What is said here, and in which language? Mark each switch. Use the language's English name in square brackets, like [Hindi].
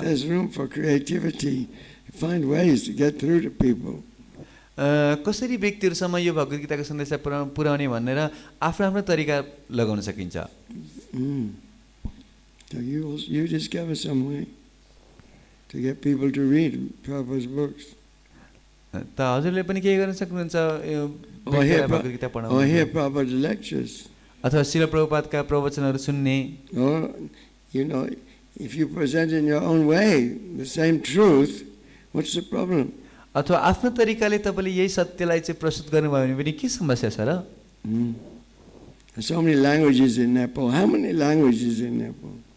[English] There's room for creativity. Find ways to get through to people. [Nepali] कसरी व्यक्तिहरूसम्म यो भगवत गीताको सन्देश पुर्याउने भनेर आफ्नो आफ्नो तरिका लगाउन सकिन्छ। [English] So you discover some way to get people to read Prabhupada's books. [Nepali] त हजुरले पनि के गर्न सक्नुहुन्छ, [English] Or hear [Nepali] भगवत गीता पढाउनु, [English] Prabhupada's lectures. [Nepali] अथवा श्रील प्रभुपादका प्रवचनहरू सुन्ने। [English] Or, if you present in your own way the same truth, what's the problem? [Nepali] अथवा आफ्नो तरिकाले तपाईँले यही सत्यलाई चाहिँ प्रस्तुत गर्नुभयो भने पनि के समस्या छ र? [English] There's so many languages in Nepal. How many languages in Nepal?